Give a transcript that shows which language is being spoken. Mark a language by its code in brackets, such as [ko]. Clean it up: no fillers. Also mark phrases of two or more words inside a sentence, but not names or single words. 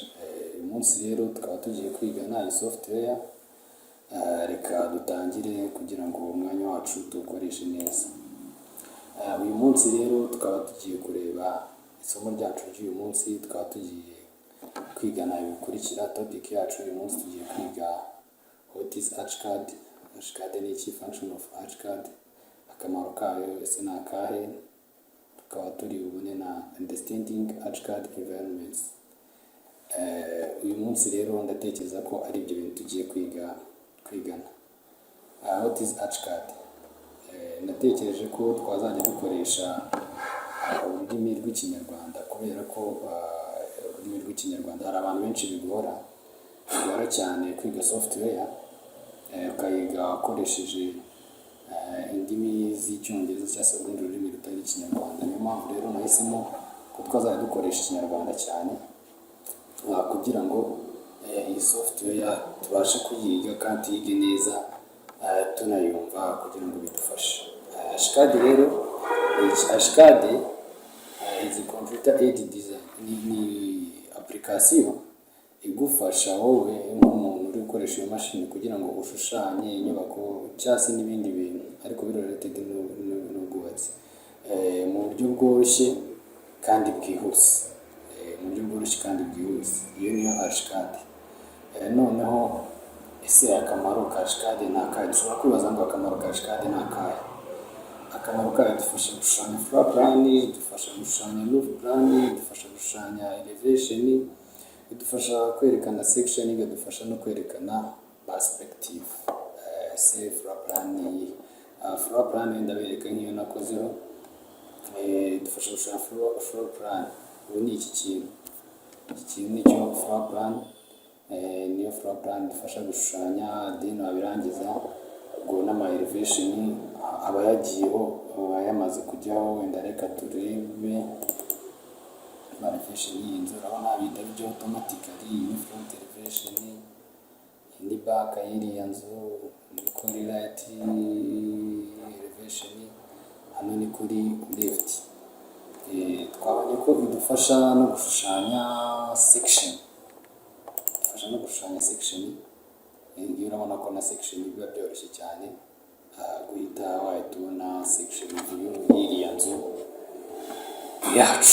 [rw] Uyu munsi rero tukaba tugiye kwiga iyi software. Reka dutangire kugira ngo umwanya wacu tuwukoreshe neza. Uyu munsi rero tukaba tugiye kureba isomo ryacu ry'uyu munsi, tukaba tugiye kwigana ibikurikira. Topic yacu uyu munsi tugiye kwiga [en] what is Archicad. [rw] Archicad ni iki? [en] Function of Archicad, [rw] akamaro kayo ese ni akahe? Tukaba turi bubone na [en] understanding Archicad environments. [rw] Uyu munsi rero ndatekereza ko ari ibyo bintu tugiye kwigana. [en] What is Archicad? [rw] Natekereje ko twazajya dukoresha ururimi rw'ikinyarwanda, kubera ko ururimi rw'ikinyarwanda hari abantu benshi bigora cyane kwiga software, ukayiga ukoresheje indimi z'icyongereza cyangwa se urundi rurimi rutari ikinyarwanda. Niyo mpamvu rero nahisemo ko twazajya dukoresha ikinyarwanda cyane, kugira ngo iyi software tubashe kuyiga kandi tuyige neza, tunayumva kugira ngo bidufashe. [en] Archicad rero, Archicad is a computer aided design. [rw] Ni application igufasha wowe nk'umuntu uri gukoresha iyo mashini kugira ngo ushushanye inyubako cyangwa se n'ibindi bintu ariko related n'ubwubatsi mu buryo bworoshye kandi bwihuse. Iyo niyo Archicad. Noneho ese akamaro ka Archicad ni akahe? Dushobora kwibaza ngo akamaro ka Archicad ni akahe? Akamaro kayo dufasha gushushanya [en] floor plan, [rw] dufasha gushushanya [en] roof plan, [rw] dufasha gushushanya elevation, idufasha kwerekana section, idufasha no kwerekana perspective. [en] Floor plan [rw] ndabereka nk'iyo nakozeho, idufasha gushushanya [en] floor plan. [rw] Ubu ni iki kintu nicyo [en] floor plan. [rw] Niyo [en] floor plan [rw] idufasha gushushanya, then wabirangiza ubwo n'ama elevation aba yagiyeho, yamaze kujyaho. Wenda reka turebe elevation y'iyi nzu, urabona bihita bijya automatically. Ni [en] front elevation, [rw] ni back y'iriya nzu, ni kuri [en] right elevation, [rw] hano ni kuri left. Twabonye ko idufasha no gushushanya section. Iyo urabona ko na section biba byoroshye cyane guhita wahita ubona [en] section view [rw] y'iriya nzu yacu.